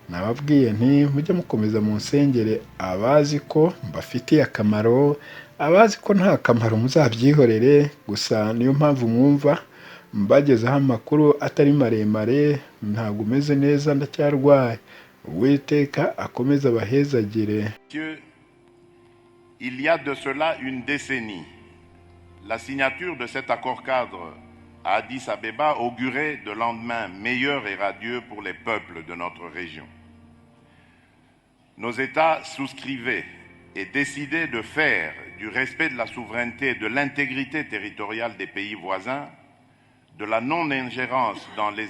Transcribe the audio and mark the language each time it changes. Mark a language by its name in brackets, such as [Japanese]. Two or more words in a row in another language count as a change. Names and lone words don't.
[Kinyarwanda] nababwiye nti mujye mukomeza mu nsengere abazi ko mbafitiye akamaro, abazi ko nta kamaro muzabyihorere, gusa niyo mpamvu mwumva mbagezaho amakuru atari maremare, ntabwo umeze neza ndacyarwaye, Uwiteka akomeze abahezagire. [French] Il y a de cela une décennie, la signature de cet accord cadre à Addis Abeba augurait de lendemains meilleurs et radieux pour les peuples de notre région. Nos États souscrivaient et décidaient de faire du respect de la souveraineté et de l'intégrité territoriale des pays voisins, de la non-ingérence dans les